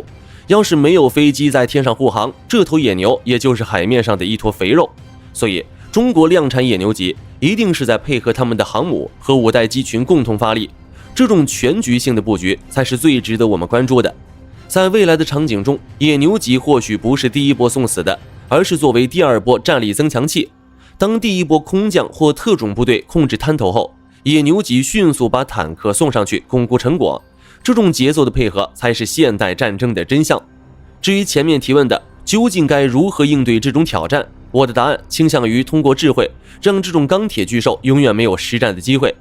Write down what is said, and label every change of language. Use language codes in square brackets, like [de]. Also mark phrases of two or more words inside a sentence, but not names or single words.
[zh] 要是沒有飛機在天上護航，這頭野牛也就是海面上的一坨肥肉。所以中國量產野牛級一定是在配合他們的航母和5代機群共同發力，這種全局性的布局才是最值得我們關注的。在未來的場景中，野牛級或許不是第一波送死的，而是作為第2波戰力增強器。當第1波空降或特種部隊控制灘頭後，野牛級迅速把坦克送上去鞏固成果。這種節奏的配合才是現代戰爭的真相。至於前面提問的究竟該如何應對這種挑戰，我的答案傾向於通過智慧，讓這種鋼鐵巨獸永遠沒有實戰的機會。